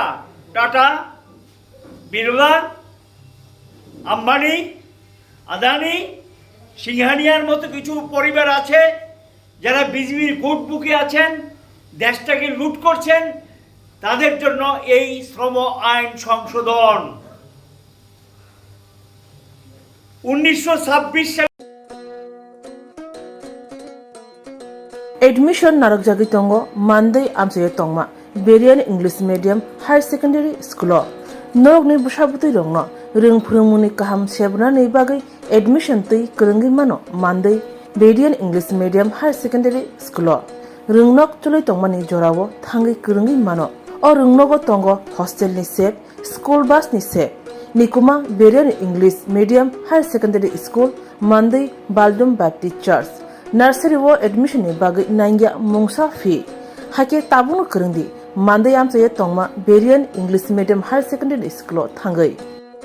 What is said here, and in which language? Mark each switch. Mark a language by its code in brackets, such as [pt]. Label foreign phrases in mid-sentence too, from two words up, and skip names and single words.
[bn] টাটা, বিড়লা, আম্বানি, আদানি, সিংহানিয়ার মতো কিছু পরিবার আছে যারা বিজেপির [en] good book [bn] আছেন, দেশটাকে লুট করছেন। তাদের জন্য এই শ্রম আইন সংশোধন 1926 সালে [trp] Admission narakjagi tongo Monday amsaye tongma Berian English Medium Higher Secondary School. Norok ni busabuti rongno ring phurumuni kaham sebna ni bagai admission tui kurungi mano Monday Berian English Medium Higher Secondary School. Ringnok chuloi tongmani jorawo thangi kurungi mano. O ringnogo tongo hostel ni sep, school bus ni sep. Nikuma Berian English Medium Higher Secondary School Monday Baldum Baptist Church. Nursery wo admission ni bagai nangya mungsa fee. Hake tabung kurungi Monday amsaye tongma Berian English Medium Higher Secondary School thangai.